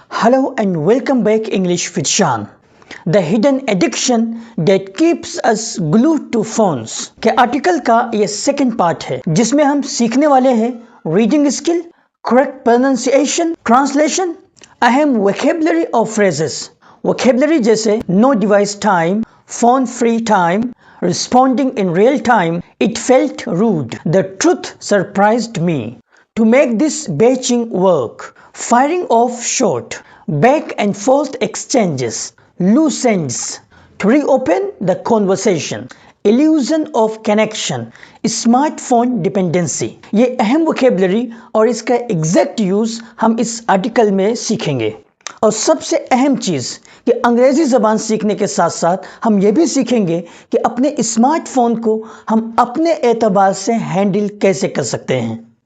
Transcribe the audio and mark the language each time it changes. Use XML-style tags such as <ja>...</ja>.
<en>Hello and welcome back English with Shan. The hidden addiction that keeps us glued to phones</en> <hi>के article का ये second part है जिसमें हम सीखने वाले हैं reading skill, correct pronunciation, translation, अहम वोकैबुलरी और फ्रेजेस।</hi> <en>vocabulary</en> <hi>जैसे</hi> <en>No device time, phone free time, responding in real time, it felt rude. The truth surprised me. To make this batching work, firing off short, back and forth exchanges, loose ends, to reopen the conversation, illusion of connection, smartphone dependency.</en> <hi>ये अहम vocabulary और इसका exact use हम इस article में सीखेंगे। और सबसे अहम चीज़ कि अंग्रेज़ी ज़बान सीखने के साथ साथ हम ये भी सीखेंगे कि अपने स्मार्टफोन को हम अपने एतबार से हैंडल कैसे कर सकते हैं।</hi>